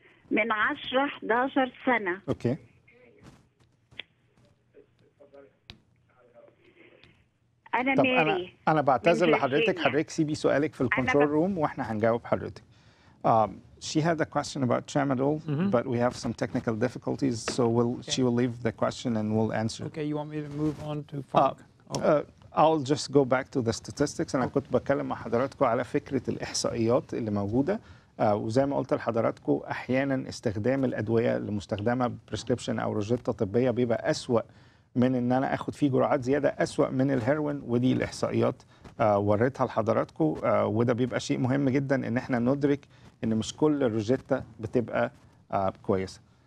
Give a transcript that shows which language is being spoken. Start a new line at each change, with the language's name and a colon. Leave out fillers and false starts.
Arabic: من 10 11 سنه. اوكي. انا طب ميري. انا بعتذر من لحضرتك، فيرجينيا. حضرتك سيبي سؤالك في الكنترول روم واحنا هنجاوب حضرتك.
English: She had a question about tramadol, but we have some technical difficulties, so she will leave the question and we'll answer. Okay, you want me to move on to funk? I'll just go back to the statistics.
Arabic: أنا كنت بتكلم مع حضراتكم على فكرة الإحصائيات اللي موجودة، وزي ما قلت لحضراتكم أحيانا استخدام الأدوية اللي مستخدمة بريسكريبشن أو روجيتا طبية بيبقى أسوأ من إن أنا آخد فيه جرعات زيادة، أسوأ من الهيروين، ودي الإحصائيات وريتها لحضراتكم، وده بيبقى شيء مهم جدا إن احنا ندرك إن مش كل روجيتا بتبقى كويسة.